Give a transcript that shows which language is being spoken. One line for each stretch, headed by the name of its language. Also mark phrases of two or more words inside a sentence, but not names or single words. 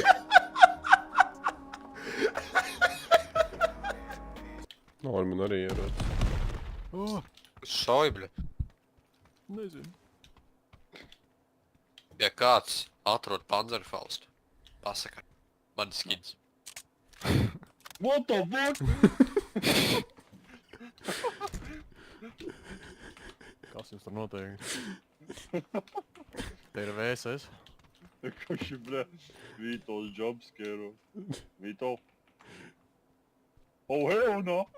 Latvian: Nā, man arī ierāds. Šauj, bļa. Nezinu. Ja kāds atrod Panzerfaustu, pasaka, man skins.
English: What the fuck?
Latvian: Kas jums tur notiek? Te ir VSS. Kurš ir, bļa, Vītos jumpscare?
English: Vīto? Oh, hell no!